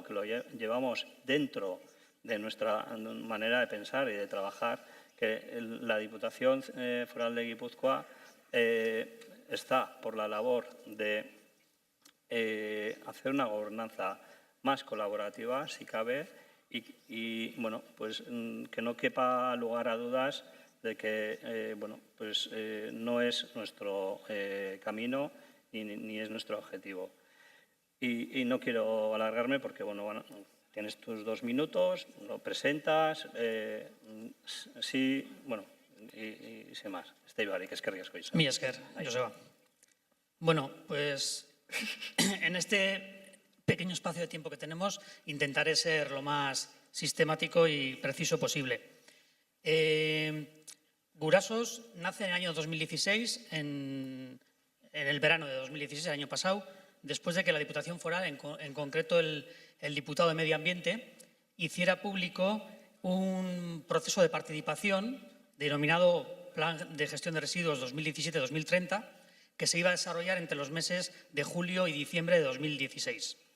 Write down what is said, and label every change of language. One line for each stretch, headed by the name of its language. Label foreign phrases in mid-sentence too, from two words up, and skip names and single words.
Spanish: que lo llevamos dentro de nuestra manera de pensar y de trabajar, que la Diputación Foral de Guipúzcoa está por la labor de hacer una gobernanza más colaborativa, si cabe, y bueno, pues que no quepa lugar a dudas de que no es nuestro camino ni es nuestro objetivo. Y no quiero alargarme porque, bueno, tienes tus 2 minutos, lo presentas, sí, bueno, y sin más.
Basque: Barik, eskerrik asko. Mi esker, Joseba.
Spanish: Bueno, pues en este pequeño espacio de tiempo que tenemos intentaré ser lo más sistemático y preciso posible. Gurasos nace en el año 2016, en el verano de 2016, el año pasado, después de que la Diputación Foral, en concreto el diputado de Medio Ambiente, hiciera público un proceso de participación denominado Plan de Gestión de Residuos 2017-2030, que se iba a desarrollar entre los meses de julio y diciembre de 2016.